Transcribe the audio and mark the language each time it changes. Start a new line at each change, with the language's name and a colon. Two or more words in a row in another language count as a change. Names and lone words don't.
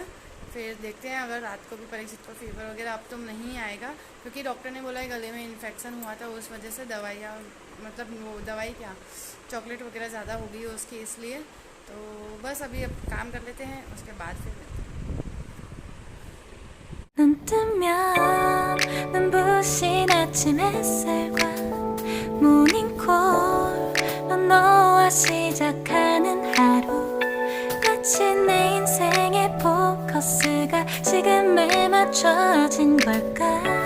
Hindi: फिर देखते हैं, अगर रात को भी परीक्षित को फ़ीवर वगैरह अब तो नहीं आएगा, क्योंकि डॉक्टर ने बोला है गले में इन्फेक्शन हुआ था, उस वजह से दवाइयाँ, मतलब वो दवाई क्या, चॉकलेट वगैरह ज़्यादा हो गई उसकी, इसलिए। तो बस अभी अब काम कर लेते हैं, उसके बाद फिर मिलते हैं।
Korean: 눈 뜨면 눈부신 아침 햇살과 모닝콜로 너와 시작하는 하루 마치 내 인생의 포커스가 지금에 맞춰진 걸까